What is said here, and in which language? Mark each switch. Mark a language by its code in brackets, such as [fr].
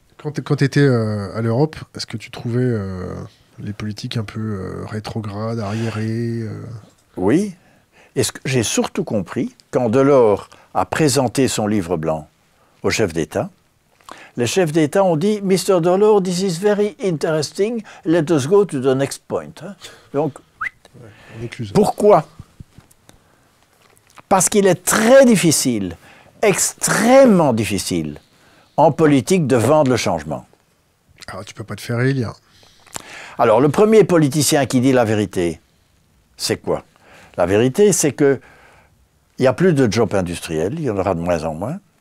[fr] Quand tu étais à l'Europe, est-ce que tu trouvais les politiques un peu rétrogrades, arriérées Oui. Et ce que j'ai surtout compris, quand Delors a présenté son livre blanc aux chefs d'État, les chefs d'État ont dit « Mr. [en] Delors, this is very interesting, let us go to the next point. » [fr] Donc, pourquoi? Parce qu'il est très difficile, extrêmement difficile, en politique de vendre le changement. Alors, tu peux pas te faire élire. Alors, le premier politicien qui dit la vérité, c'est quoi? La vérité, c'est qu'il n'y a plus de jobs industriels, il y en aura de moins en moins.